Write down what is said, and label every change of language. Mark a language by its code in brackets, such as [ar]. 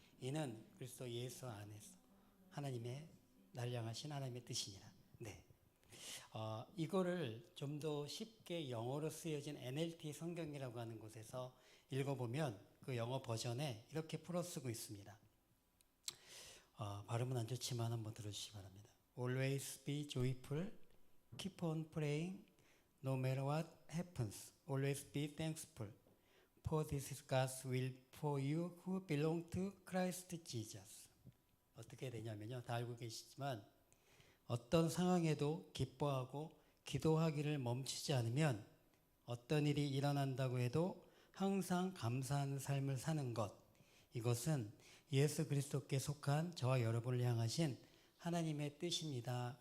[ko] 이는 그리스도 예수 안에서 하나님의 날 향하신 하나님의 뜻이니라. 네. 이거를 좀 더 쉽게 영어로 쓰여진 NLT 성경이라고 하는 곳에서 읽어보면 그 영어 버전에 이렇게 풀어 쓰고 있습니다. 발음은 안 좋지만 한번 들어주시기 바랍니다. [en] Always be joyful, keep on praying, no matter what happens. Always be thankful, for this is God's will for you who belong to Christ Jesus. [ko] 어떻게 되냐면요, 다 알고 계시지만 어떤 상황에도 기뻐하고 기도하기를 멈추지 않으면 어떤 일이 일어난다고 해도 항상 감사하는 삶을 사는 것, 이것은 예수 그리스도께 속한 저와 여러분을 향하신 하나님의 뜻입니다.